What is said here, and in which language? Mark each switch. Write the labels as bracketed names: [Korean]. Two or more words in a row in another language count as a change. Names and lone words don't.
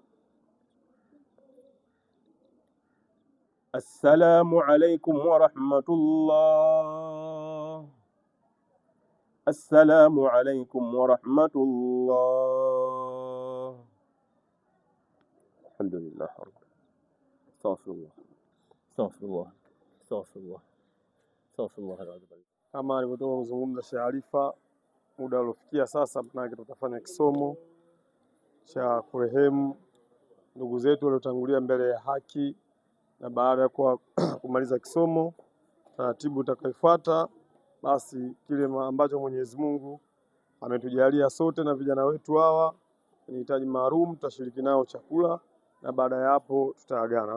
[Arabic] السلام عليكم ورحمة الله. السلام عليكم ورحمة الله. الحمد لله. أستغفر الله. أستغفر الله. أستغفر الله. أستغفر الله. [Swahili] Kama alivyotoka kuzungumza Sheikh Alifa, muda uliofikia sasa, manake tutafanya kisomo cha kurehemu ndugu zetu waliotangulia mbele ya haki, na baada ya kumaliza kisomo, taratibu utakayofuata basi kile ambacho Mwenyezi Mungu ametujalia sote na vijana wetu hawa ni hitaji maalum, tutashiriki nao chakula na baada ya hapo tutaagana.